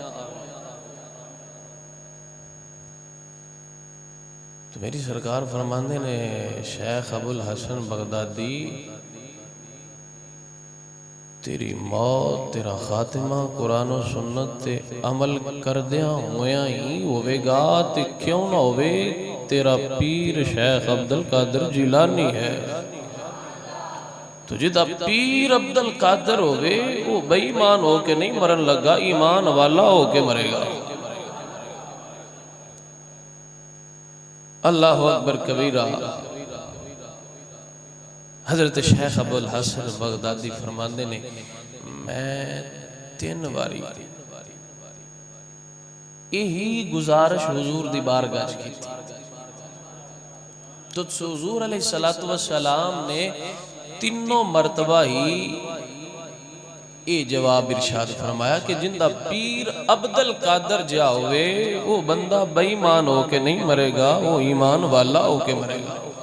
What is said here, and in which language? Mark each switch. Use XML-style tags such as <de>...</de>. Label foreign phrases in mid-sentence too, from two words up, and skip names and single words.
<pa>ਤੋ ਮੇਰੀ ਸਰਕਾਰ ਫ਼ਰਮਾਂਦੇ ਨੇ ਸ਼ੇਖ਼ ਅਬੁਲ ਹਸਨ ਬਗ਼ਦਾਦੀ ਤੇਰੀ ਮੌਤ ਤੇਰਾ ਖ਼ਾਤਮਾ ਕੁਰਆਨ ਔਰ ਸੁੰਨਤ ਤੇ ਅਮਲ ਕਰਦਿਆਂ ਹੋਇਆਂ ਹੀ ਹੋਵੇਗਾ ਤੇ ਕਿਉਂ ਨਾ ਹੋਵੇ ਤੇਰਾ ਪੀਰ ਸ਼ੇਖ਼ ਅਬਦੁਲ ਕਾਦਿਰ ਜੀਲਾਨੀ ਹੈ। ਤੋ ਜਿਦਾ ਪੀਰ ਅਬਦੁਲ ਕਾਦਿਰ ਹੋਵੇ ਓ ਬੇਈਮਾਨ ਹੋ ਕੇ ਨਹੀਂ ਮਰਨ ਲੱਗਾ, ਈਮਾਨ ਵਾਲਾ ਹੋ ਕੇ ਮਰੇਗਾ।</pa> <ar>الله أكبر كبيرا.</ar> <pa>ਹਜ਼ਰਤ ਸ਼ੇਖ਼ ਅਬੁਲ ਹਸਨ ਬਗ਼ਦਾਦੀ ਫ਼ਰਮਾਤੇ ਨੇ ਮੈਂ 3 ਵਾਰੀ ਇਹੀ ਗੁਜ਼ਾਰਿਸ਼ ਹੁਜ਼ੂਰ ਦੀ ਬਾਰਗਾਹ ਕੀ ਥੀ। ਤੋ ਹੁਜ਼ੂਰ</pa> <ar>عليه الصلاة والسلام</ar> <pa>ਨੇ ਤੀਨੋਂ ਮਰਤਬਾ ਹੀ ਇਹ ਜਵਾਬ ਇਰਸ਼ਾਦ ਫ਼ਰਮਾਇਆ ਕਿ ਜ਼ਿੰਦਾ ਪੀਰ ਅਬਦੁਲ ਕਾਦਿਰ ਜਾ ਹੋਵੇ ਓ ਬੰਦਾ ਬੇਈਮਾਨ ਹੋ ਕੇ ਨਹੀਂ ਮਰੇਗਾ, ਓ ਈਮਾਨ ਵਾਲਾ ਹੋ ਕੇ ਮਰੇਗਾ।</pa>